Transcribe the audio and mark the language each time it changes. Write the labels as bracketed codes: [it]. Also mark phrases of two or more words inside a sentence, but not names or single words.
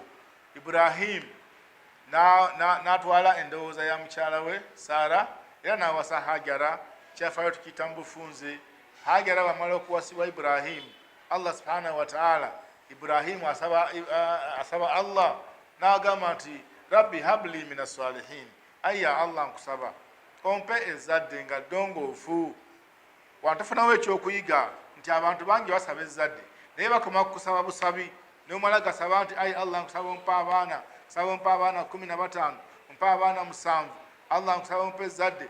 [lg] Ibrahimu n'atwala endowooza ya mukyala we Saara era n'awasa Hajara. Kyafaayo tukiyita mu bufunze. Hajara bamala okuwasibwa Ibrahimu, Allah [ar] سبحانه وتعالى, [lg] Ibrahimu asaba Allah n'agamba nti [ar] رب هب لي من الصالحين, [lg] ayya Allah nkusaba ompe ezzadde nga ddongoofu. Wantufunawo ekyokuyiga nti abantu bangi basaba ezzadde naye bakoma kukusaba busabi, nomala gasaba nti ayi Allah nkusaba ompe abaana, nsaba ompe abaana 15, ompe abaana 7, Allah nkusaba ompe ezzadde.